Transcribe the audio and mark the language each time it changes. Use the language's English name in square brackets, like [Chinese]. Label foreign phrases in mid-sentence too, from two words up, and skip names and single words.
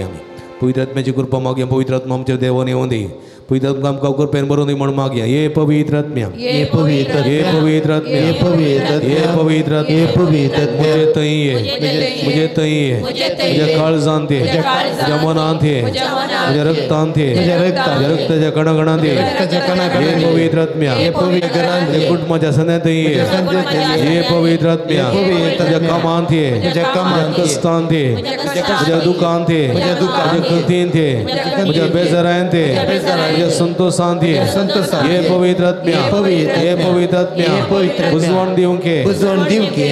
[Konkani] आमी पवित्र आत्म्याची कृपा मागया पवित्र आत्मा आमच्या देवान येवं दी पवित्र आत्मा आमकां कृपेन बरोवन दी म्हण मागया ये पवित्र आत्म्या ये पवित्र ये पवित्र आत्म्या ये पवित्र ये पवित्र आत्म्या ये पवित्र मुझे तई ये मुझे तई ये मुझे काळजांत ये मुझ्या मनांत ये मुझ्या रक्तांत ये मुझ्या रक्ताच्या कणकणांत ये ये पवित्र आत्म्या ये पवित्र ये कुटुंबाच्या सण्यात ये ये पवित्र आत्म्या तुझ्या कामांत ये तुझ्या कामांत ये कष्टांत ये तुझ्या दुखांत ये तुझ्या कृतींत ये तुझ्या बेजारांत ये तुझ्या संतोषांत ये ये पवित्र आत्म्या ये पवित्र आत्म्या बुजवण दिवंक ये बुजवण दिवंक ये